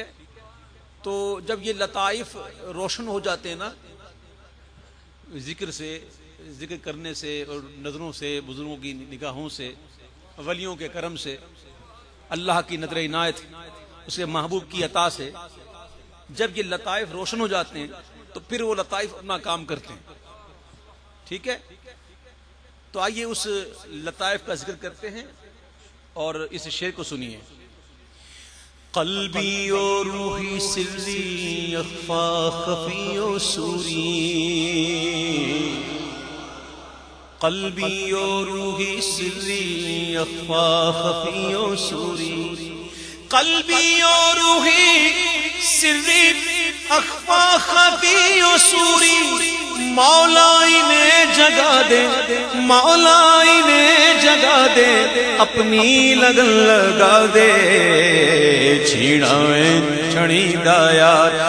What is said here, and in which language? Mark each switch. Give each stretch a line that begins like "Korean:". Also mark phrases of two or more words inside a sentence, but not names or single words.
Urdu: تو جب یہ لطائف روشن ہو جاتے ہیں نا، ذکر سے، ذکر کرنے سے اور نظروں سے، بزرگوں کی نگاہوں سے، ولیوں کے کرم سے، اللہ کی نظر عنایت، اس کے محبوب کی عطا سے، جب یہ لطائف روشن ہو جاتے ہیں تو پھر وہ لطائف اپنا کام کرتے ہیں. ٹھیک ہے؟ تو آئیے اس لطائف کا ذکر کرتے ہیں اور اس شعر کو سنیے. قلبی و روحی سری اخفا خفی و سوری، قلبی و روحی سری اخفا خفی و سوری، قلبی و روحی سری اخفا خفی و سوری. مولا انہیں جگا دے، مولا انہیں جگا دے، اپنی لگن لگا دے. چھینائیں چھڑی دایا